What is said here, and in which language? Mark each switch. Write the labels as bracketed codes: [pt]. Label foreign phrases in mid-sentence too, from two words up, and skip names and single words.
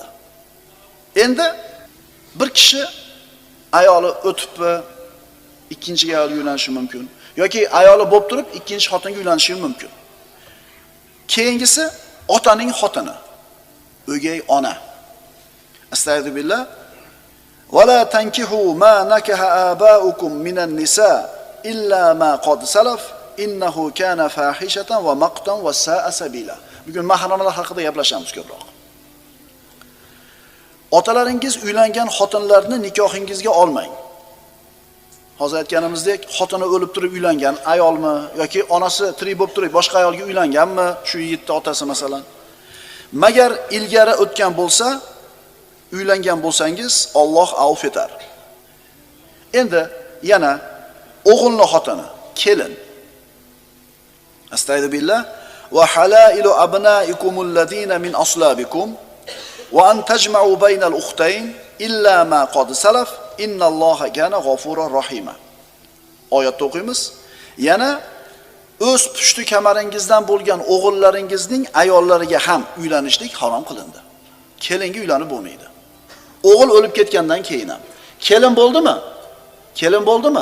[uz] Endi bir kishi ayoli o'tibmi, ikkinchiga ayol uylanishi mumkin yoki ayoli bo'lib turib ikkinchi xotinga uylanishi mumkin. Keyingisi otaning xotini, o'gay ona. Astagfirullah. [ar] ولا تنكحوا ما نكح آباؤكم من النساء إلا ما قد سلف إنه كان فاحشة ومقتا وساء سبيلا. [uz] Bugun mahramlar haqida gaplashamiz ko'proq. Otalaringiz uylangan xotinlarni nikohingizga olmang. Hozir aytganimizdek, xotini o'lib turib uylangan ayolmi yoki onasi tirik bo'lib turib boshqa ayolga uylanganmi, shu yigitning otasi masalan. Magar ilgari o'tgan bo'lsa, uylangan bo'lsangiz Alloh avf etar. Endi yana o'g'ilni xotini, kelin. Astagfirullah. [ar] وحلائل أبنائكم الذين من أصلابكم وأن تجمعوا بين الأختين إلا ما قد سلف إن الله كان غفورا رحيما. [uz] Oyatda o'qiymiz. Yana o'z pushti kamaringizdan bo'lgan o'g'illaringizning ayollariga ham uylanishlik harom qilindi. Kelinga uylanib bo'lmaydi. O'g'il o'lib ketgandan keyin ham. Kelin bo'ldimi? Kelin bo'ldimi?